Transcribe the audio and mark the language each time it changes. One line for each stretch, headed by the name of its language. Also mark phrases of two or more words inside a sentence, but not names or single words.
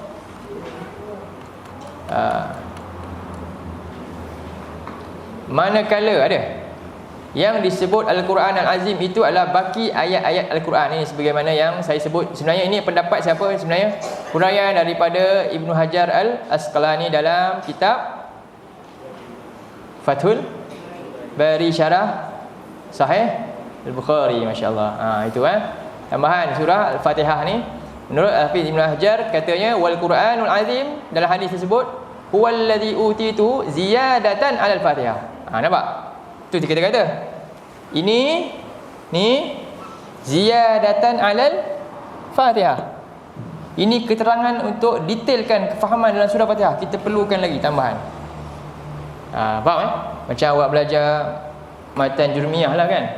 Malay: Manakala ada yang disebut Al-Quran Al-Azim itu adalah baki ayat-ayat Al-Quran. Ini sebagaimana yang saya sebut. Sebenarnya ini pendapat siapa sebenarnya? Huraian daripada Ibnu Hajar Al-Asqalani dalam kitab Fathul Bari Syarah Sahih Al-Bukhari. Masya-Allah. Itu tambahan surah Al-Fatihah ni. Menurut Hafiz Ibnu Hajar, katanya
Arabic: والقرآن العظيم,
Malay: dalam hadis tersebut,
Arabic: هو الذي أوتيته زيادة على الفاتحة. Nampak?
Malay: Itu kata-kata. Ini
Arabic: زيادة على الفاتحة.
Malay: Ini keterangan untuk detailkan kefahaman dalam surah Fatihah. Kita perlukan lagi tambahan. Faham Macam awak belajar matan jurmiyah lah kan.